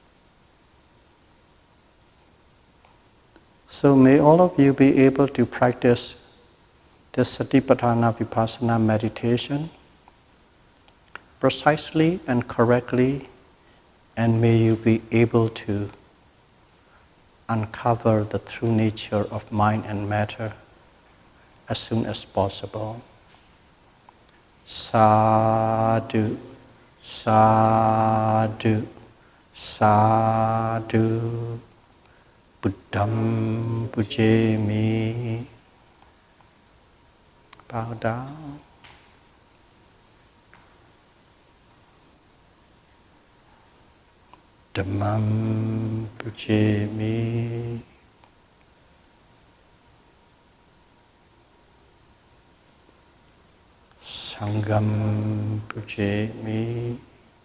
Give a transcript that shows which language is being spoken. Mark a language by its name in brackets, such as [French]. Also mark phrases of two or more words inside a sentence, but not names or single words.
[English] So may all of you be able to practice this Satipatthana Vipassana meditation precisely and correctly, and may you be able to uncover the true nature of mind and matter as soon as possible. [Pali] Sadhu, sadhu, sadhu, Buddham pujemi. [English] Bow down. [Pali] Dhammam pujemi. Sangham pujemi.